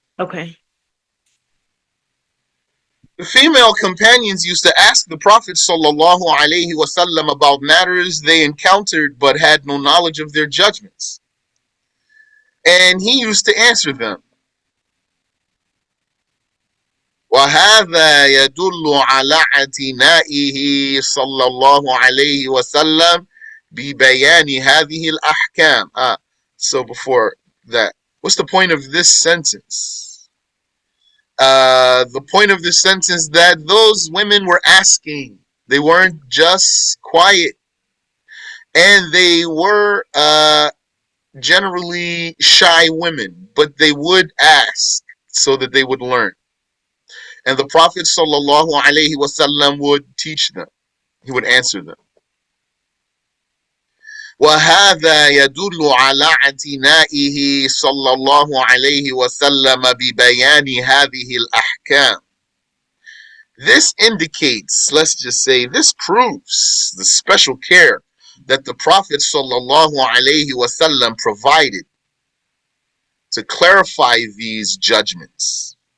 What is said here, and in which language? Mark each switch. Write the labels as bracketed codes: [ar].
[en] Okay. The female companions used to ask the Prophet sallallahu alaihi wasallam about matters they encountered but had no knowledge of their judgments. And he used to answer them. [ar] وهذا يدل على اعتنائه صلى الله عليه وسلم ببيان هذه الأحكام. [en] So before that, what's the point of this sentence? The point of this sentence that those women were asking. They weren't just quiet, and they were generally shy women, but they would ask so that they would learn. And the Prophet sallallahu alaihi wasallam would teach them. He would answer them. [ar] وهذا يدل على اعتنائه صلى الله عليه وسلم ببيان هذه الأحكام. [en] This indicates, let's just say, this proves the special care that the Prophet sallallahu alaihi wasallam provided to clarify these judgments.